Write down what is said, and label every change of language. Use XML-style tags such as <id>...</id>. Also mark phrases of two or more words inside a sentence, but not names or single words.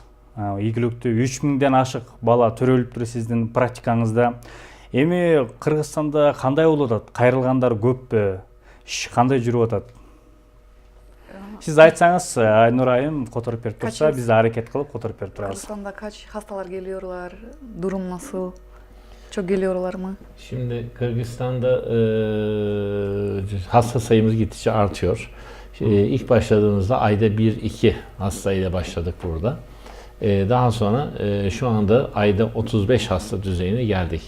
<ky>Ийгиликтүү 3000ден ашык бала төрөлүптүр сиздин практикаңызда. Эми Кыргызстанда кандай болуп атат? Кайрылгандар көппү? Иш кандай жүрүп атат? Сиз айтсаңыз, Айнура айым которуп берип турса, биз аракет кылып которуп берип турабыз.</ky> <tr>Кыргызстанда kaç hastalar geliyorlar? Durum nasıl? Çok geliyorlar mı? Şimdi Kırgızistan'da hasta sayımız gittikçe artıyor. İlk başladığımızda ayda 1-2 hastayla başladık burada. Daha sonra şu anda ayda 35 hasta düzeyine geldik.</tr>